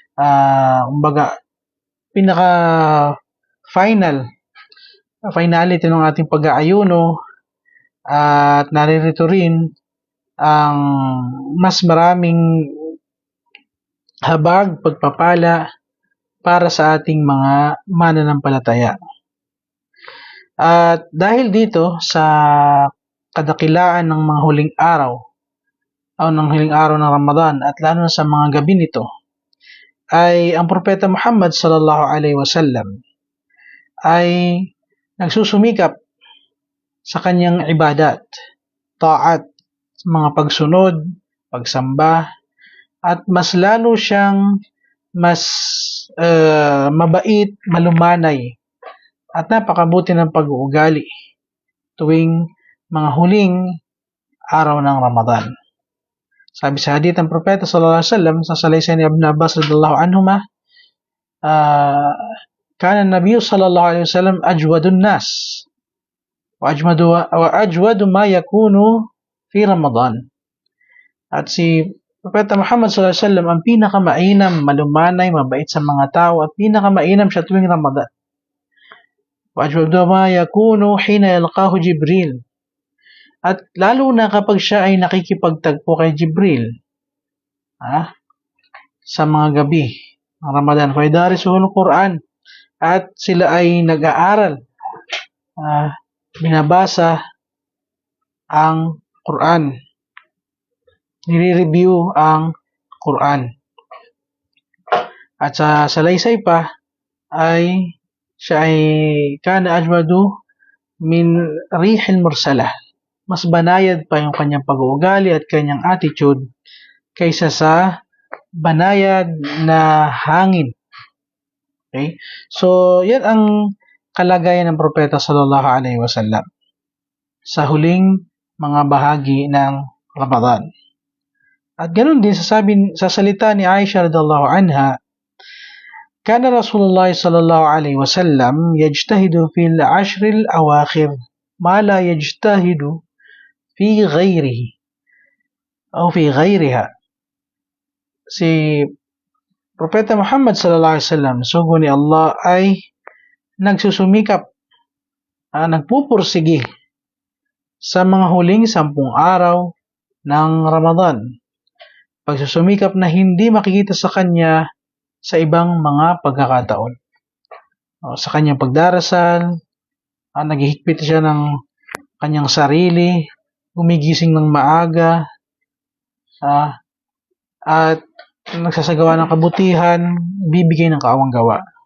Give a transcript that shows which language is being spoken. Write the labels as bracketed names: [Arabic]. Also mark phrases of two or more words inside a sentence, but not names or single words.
[Filipino] finality ng ating pag-aayuno at naririto rin ang mas maraming habag pagpapala para sa ating mga mananampalataya. At dahil dito sa kadakilaan ng mga huling araw ng Ramadan at lalo na sa mga gabi nito ay ang Propeta Muhammad [Arabic] صلى الله عليه وسلم [Filipino] ay nagsusumikap sa kanyang ibadat, taat, mga pagsunod, pagsamba at mas lalo siyang mabait, malumanay at napakabuti ng pag-uugali tuwing mga huling araw ng Ramadan. Sabi sa hadith ng Propeta [Arabic] صلى الله عليه وسلم [Filipino] sa salaysay ni Ibn Abbas [Arabic] رضي الله عنهما كان النبي صلى الله عليه وسلم أجود الناس وأجود ما يكون في رمضان. [Filipino] At si Propeta Muhammad [Arabic] صلى الله عليه وسلم [Filipino] ang pinakamainam, malumanay, mabait sa mga tao at pinakamainam siya tuwing Ramadan. [Arabic] وأجود ما يكون حين يلقاه جبريل. [Filipino] At lalo na kapag siya ay nakikipagtagpo kay Jibril sa mga gabi ng Ramadan. [Arabic] فيدارسه القرآن. [Filipino] At sila ay nag-aaral, binabasa ang Quran. Nire-review ang Quran. At sa salaysay pa ay siya ay [Arabic] كان أجود من الريح المرسلة. [Filipino] Mas banayad pa yung kanyang pag-uugali at kanyang attitude kaysa sa banayad na hangin. Okay? So, yan ang kalagayan ng Propeta [Arabic] صلى الله عليه وسلم [Filipino] sa huling mga bahagi ng Ramadan. At ganoon din sa salita ni Aisha [Arabic] رضي الله عنها كان رسول الله صلى الله عليه وسلم يجتهد في العشر الأواخر ما لا يجتهد في غيره أو في غيرها. [Filipino] Si Propeta Muhammad [Arabic] صلى الله عليه وسلم, [Filipino] sugo ni Allah, ay nagsusumikap, nagpupursige sa mga huling 10 araw ng Ramadan. Pagsusumikap na hindi makikita sa kanya sa ibang mga pagkakataon. Sa kanyang pagdarasal, naghihigpit siya ng kanyang sarili, gumigising ng maaga, at nagsasagawa ng kabutihan, bibigay ng kaawang gawa.